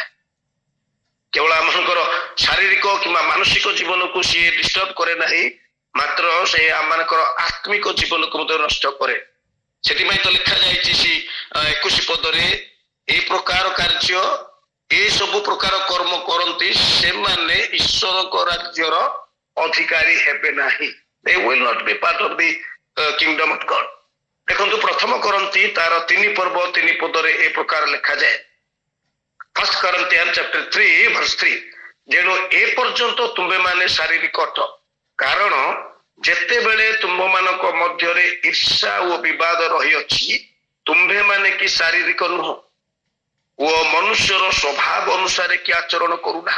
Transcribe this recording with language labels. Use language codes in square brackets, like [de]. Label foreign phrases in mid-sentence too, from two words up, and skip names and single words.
[or] କେବଳ ଆମଙ୍କର ଶାରୀରିକ କିମ୍ବା ମାନସିକ ଜୀବନକୁ ସିଏ ଡିଷ୍ଟର୍ବ କରେ ନାହିଁ, ମାତ୍ର ସେ ଆମମାନଙ୍କର ଆତ୍ମିକ ଜୀବନକୁ ମଧ୍ୟ ନଷ୍ଟ କରେ। ସେଥିପାଇଁ ତ ଲେଖାଯାଇଛି 21 ପଦରେ, এই ପ୍ରକାର କାର୍ଯ୍ୟ, ଏ ସବୁ ପ୍ରକାର କର୍ମ କରନ୍ତି, ସେମାନେ ଈଶ୍ୱରଙ୍କ ରାଜ୍ୟର ଅଧିକାରୀ ହେବେ ନାହିଁ। [en] They will not be part of the kingdom of God. [or] ଦେଖନ୍ତୁ, ପ୍ରଥମ କରନ୍ତି ତାର 3 ପର୍ବ 3 ପଦରେ ଏ ପ୍ରକାର ଲେଖାଯାଏ। [en] 1 Corinthians chapter 3 verse 3, [or] ଯେଣୁ ଏ ପର୍ଯ୍ୟନ୍ତ ତୁମ୍ଭେମାନେ ଶାରୀରିକ ଅଟ, କାରଣ ଯେତେବେଳେ ତୁମ୍ଭମାନଙ୍କ ମଧ୍ୟରେ ଈର୍ଷା ଓ ବିବାଦ ରହିଅଛି, ତୁମ୍ଭେମାନେ କି ଶାରୀରିକ ନୁହଁ ଓ ମନୁଷ୍ୟର ସ୍ୱଭାବ ଅନୁସାରେ କି ଆଚରଣ କରୁନାହ।